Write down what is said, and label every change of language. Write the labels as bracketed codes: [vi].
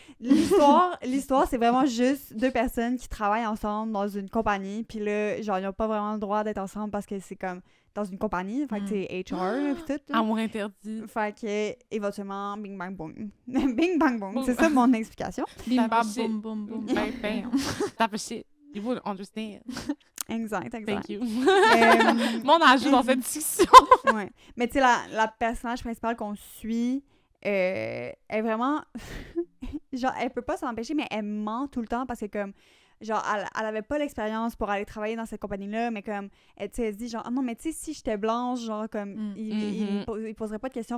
[fr] L'histoire, c'est vraiment juste 2 personnes qui travaillent ensemble dans une compagnie, puis là, genre, ils n'ont pas vraiment le droit d'être ensemble parce que c'est comme dans une compagnie, fait que c'est HR, là, pis tout. Là. Amour interdit. Fait que, éventuellement, bing bang boom. Bing bang boom, c'est ça mon explication. Bim Ça bam fait boum boum boum. [en] Bang, bang. Type of shit. You would understand. [fr] Exact. [en] Thank you. Euh, [fr] Mon ajout dans cette discussion. Ouais. Mais tu sais, la personnage principale qu'on suit est vraiment... genre, elle peut pas s'en empêcher, mais elle ment tout le temps parce que comme... Genre, elle avait pas l'expérience pour aller travailler dans cette compagnie-là, mais comme, elle, tu sais, elle se dit genre, ah non, mais tu sais, si j'étais blanche, genre, comme, il poserait pas de questions.